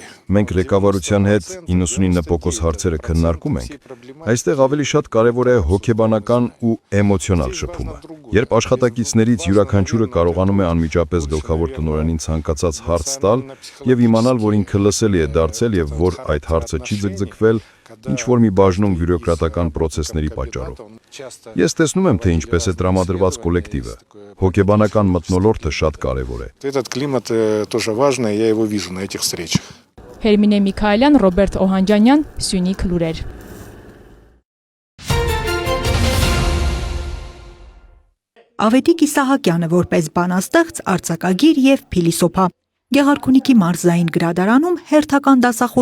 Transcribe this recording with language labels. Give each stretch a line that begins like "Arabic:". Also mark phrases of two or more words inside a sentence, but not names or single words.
Armenian: Մենք ղեկավարության հետ 99% հարցերը քննարկում ենք։ Այստեղ ավելի շատ կարևոր է հոգեբանական ու էմոցիոնալ շփումը։ Երբ աշխատակիցներից յուրաքանչյուրը կարողանում է անմիջապես գլխավոր տնօրենին ցանկացած հարց տալ եւ իմանալ, որ ինքը լսելի է դարձել եւ որ այդ հարցը չի ձգձգվել ինչ որ մի բաժնում բյուրոկրատական process-ների պատճառով։ Ես տեսնում եմ, թե ինչպես է տրամադրված կոլեկտիվը։ Հոգեբանական մթնոլորտը շատ կարևոր է։
Russian: Этот климат тоже важный, я его вижу на этих встречах։
Armenian: Հերմինե Միքայելյան, Ռոբերտ Օհանջանյան, Սյունիք լուրեր։ Ավետիք Իսահակյանը որպես բանաստեղծ, արձակագիր եւ փիլիսոփա Գեղարքունիքի մարզային գրադարանում հերթական դասախոսությունն